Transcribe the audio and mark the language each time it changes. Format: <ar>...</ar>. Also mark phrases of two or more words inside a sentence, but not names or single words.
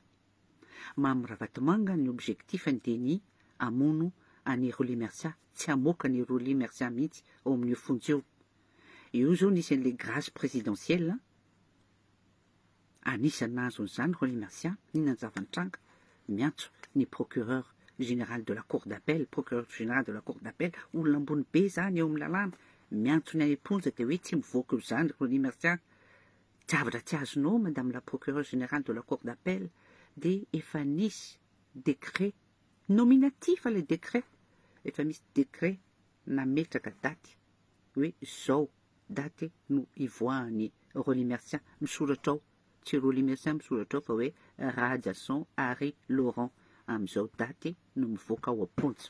<mg>Mamy Ravatomanga ny objectifany dia ny amono any Rolie Mercia, tsy hamoaka ny Rolie Mercia mihitsy ao amin'io fonjy eo. Io zao nisy an'le</mg> <fr>grâce présidentielle</fr> <mg>anisany nahazon'izany Rolie Mercia ninany Zavanitranga miantso ny</mg> <fr>procureur général de la cour d'appel, procureur général de la cour d'appel,</fr> <mg>olona ambony be zany eo amin'ny lalàna miantso ny amponja dia hoe tsy mivoaka io zany Rolie Mercia. Javatra tsy azonao</mg> <fr>madame la procureure générale de la cour d'appel</fr> <mg>dia efa nisy</mg> <fr>décret nominatif le décret,</fr> <mg>efa misy décret nametraka daty hoe zao daty no ivoahany Rolie Mercia misoratra ao, tsy Rolie Mercia misoratra ao fa hoe Radiason Harry Laurent amin'izao daty no mivoaka ao amponja.</mg>